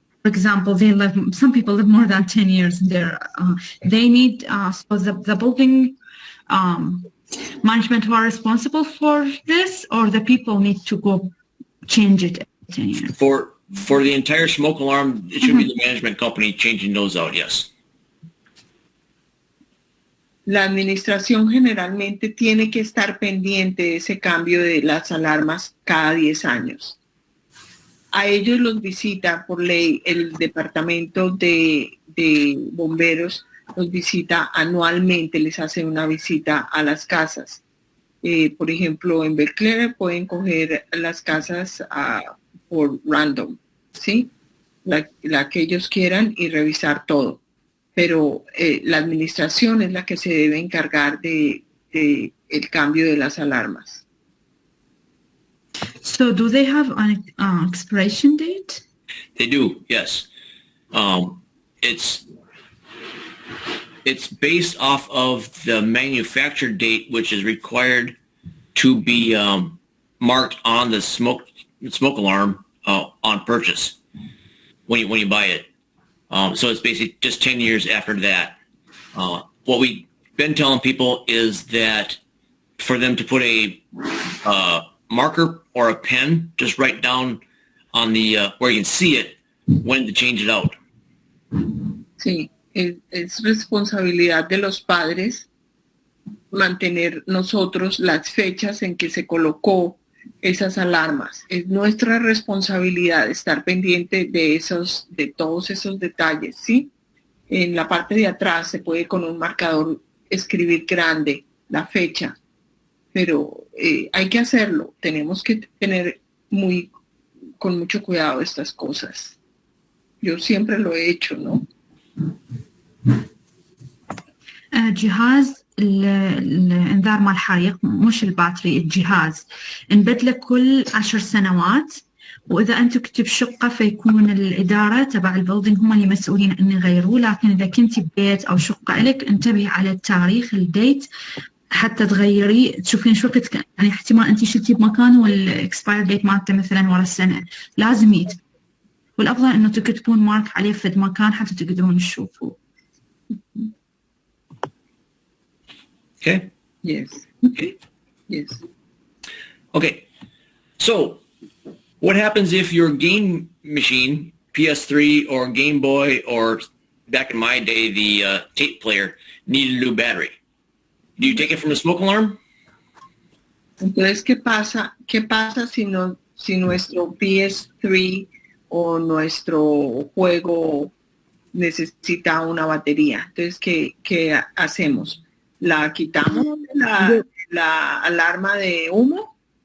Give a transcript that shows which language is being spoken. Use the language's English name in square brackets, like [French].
[English] for example, some people live more than 10 years there. They need, so the building management who are responsible for this, or the people need to go change it every 10 years? For the entire smoke alarm, it should be the management company changing those out, yes. [Spanish] La administración generalmente tiene que estar pendiente de ese cambio de las alarmas cada 10 años. A ellos los visita por ley el departamento de bomberos, los visita anualmente, les hace una visita a las casas. Por ejemplo, en Belclare pueden coger las casas por random, ¿sí? La que ellos quieran y revisar todo. Pero la administración es la que se debe encargar de el cambio de las alarmas. [English] So do they have an expiration date? They do, yes. It's based off of the manufacture date, which is required to be marked on the smoke alarm on purchase when you buy it. So it's basically just 10 years after that. What we've been telling people is that for them to put a marker or a pen, just write down on the where you can see it when to change it out. [Spanish] Sí, es responsabilidad de los padres mantener nosotros las fechas en que se colocó esas alarmas. Es nuestra responsabilidad estar pendiente de todos esos detalles, ¿sí? En la parte de atrás se puede con un marcador escribir grande la fecha, pero hay que hacerlo. Tenemos que tener con mucho cuidado estas cosas. Yo siempre lo he hecho, ¿no? [Arabic] جهاز الانذار مال الحريق، مش الباتري، الجهاز نبدله كل 10 سنوات، واذا انتم كنتوا بشقه فيكون الاداره تبع البيلدينج هم اللي مسؤولين ان يغيروه، لكن اذا كنتي ببيت او شقه لك انتبهي على التاريخ الديت حتى تغيري، تشوفين شو وقت يعني احتمال انت شلتي بمكان والاكسباير ديت مالته مثلا ورا السنه، لازم يتبدل، والافضل انه تكتبون مارك عليه في مكان حتى تقدرون تشوفوه. [English] Okay. Yes. Okay. Yes. Okay. So, what happens if your game machine, PS3 or Game Boy, or back in my day, the tape player, needed a new battery? Do you take it from the smoke alarm? [Spanish] Entonces, ¿qué pasa si nuestro PS3 o nuestro juego necesita una batería? Entonces, ¿qué hacemos? ¿La quitamos la alarma de humo?